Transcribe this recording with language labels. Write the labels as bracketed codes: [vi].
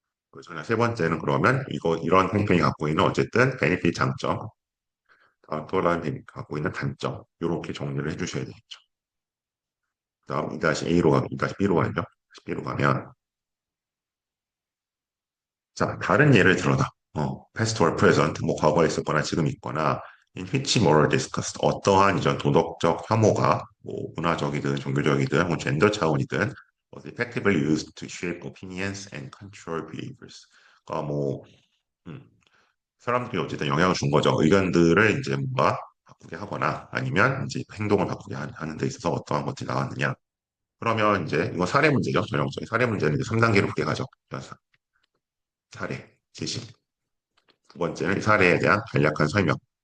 [ko] 그래서 세 번째는 그러면 이런 캠페인이 갖고 있는 어쨌든 베니핏 장점 또한 베니핏 갖고 있는 단점 이렇게 정리를 해주셔야 되겠죠. 다음 2-A로 가면 2-B로 가죠. B로 가면 자 다른 예를 들어라. [en] past or present [ko] 뭐 과거에 있었거나 지금 있거나 [en] in which moral disgust [ko] 어떠한 이전 도덕적 혐오가 뭐 문화적이든 종교적이든 뭐 젠더 차원이든 [en] was effectively used to shape opinions and control behaviors. [ko] 그러니까 뭐 음, 사람들이 어쨌든 영향을 준 거죠. 의견들을 이제 뭔가 바꾸게 하거나 아니면 이제 행동을 바꾸게 하는 데 있어서 어떠한 것들이 나왔느냐. 그러면 이제 이거 사례 문제죠. 전형적인 사례 문제는 이제 3단계로 크게 가죠. 그래서 사례, 제시. 두 번째는 사례에 대한 간략한 설명.